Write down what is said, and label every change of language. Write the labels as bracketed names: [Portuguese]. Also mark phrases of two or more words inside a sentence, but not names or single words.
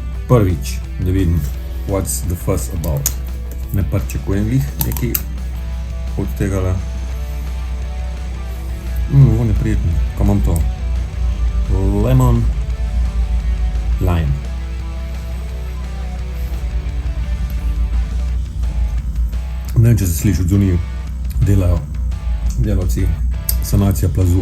[Slovenian] prvič, da vidim [English] what's the fuss about. [Slovenian] Ne pričakujem glih nekaj od tegale. [Croatian] Ovo je [Slovenian] prijetno. Kaj imam to? [English] Lemon lime. [Slovenian] Ne vem, če se sliši, odzunaj delajo delavci sanacija plazu.